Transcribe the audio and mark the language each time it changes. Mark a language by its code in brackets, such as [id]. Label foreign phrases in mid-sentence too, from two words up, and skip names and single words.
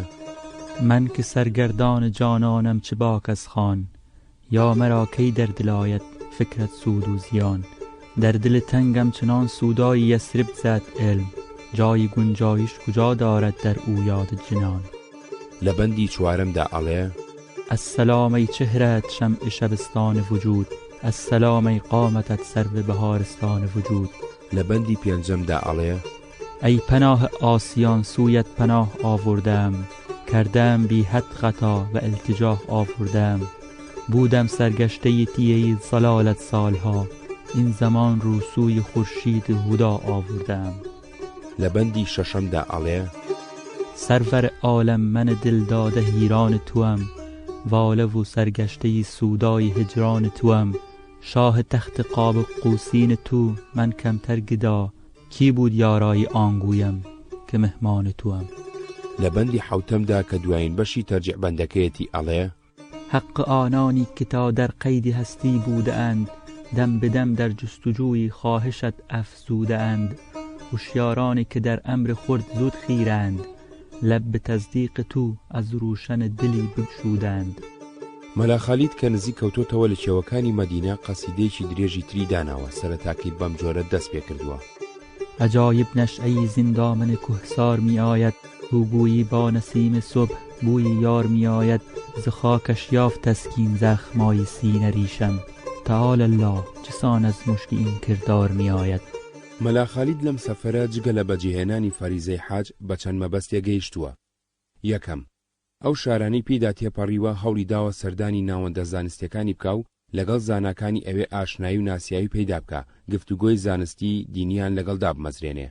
[fa] من که سرگردان جانانم چه باک از خان، یا مرا کی در دل آید فکرت سود و زیان، در دل تنگم چنان سودای یثرب زد علم، جای گنجایش کجا دارد در او یاد جنان. [ckb] لبندی چوارمدا ئەڵێ: [fa] السلام ای چهرت شمع شبستان وجود، السلام ای قامتت سرو بهارستان وجود. [ckb] لبندی پێنجەمدا ئەڵێ: [fa] ای پناه آسیان سویت پناه آوردم، کردم بی حد خطا و التجاه آوردم، بودم سرگشته تیه ضلالت سالها، این زمان رو سوی خورشید هدا آوردم. [ckb] لبندی ششمدا ئەڵێ: [fa] سرور عالم من دل داده هیران توام، واله و سرگشته سودای هجران توام، شاه تخت قاب قوسین تو من کمتر گدا، کی بود یارای آنگویم که مهمان توام. [ckb] لبندی حوتمدا کە دوایین بەشی تەرجیعبەندەکەیەتی ئەڵێ: [fa] حق آنانی که تا در قید هستی بوده اند، دم به دم در جستجوی خواهشت افزوده اند، هوشیارانی که در امر خرد زود خیرند، لب به تصدیق تو از روشن دلی بگشودند. [ckb] مەلا خالید کە نزیک کەوتۆتەوە لە کێوەکانی مەدینە قەسیدەیەکی درێژی تری داناوە، سەرەتاکەی بەم جۆرە دەست پێ کردووە: [fa] عجایب نشأه‌ای زین دامن کهسار می آید، گویی با نسیم صبح بوی یار می آید، ز خاکش یافت تسکین زخمای سینه ریشم، تعالی الله چسان از مشک این کردار می آید. [ckb] مەلا خالید لەم سەفەرە جگە لە بەجێهێنانی فەریزەی حاج بە چەند مەبەستێ گەیشتووە. یەکەم ئەو شارانەی پێدا تێپەڕیوە هەوڵی داوە سەردانی ناوەندە زانستیەکانی بکە و لەگەڵ زاناکانی ئەوێ ئاشنایی و ناسیایی پەیدا بکە، گفتوگۆی زانستی دینیان لەگەڵدا بمەزرێنێ.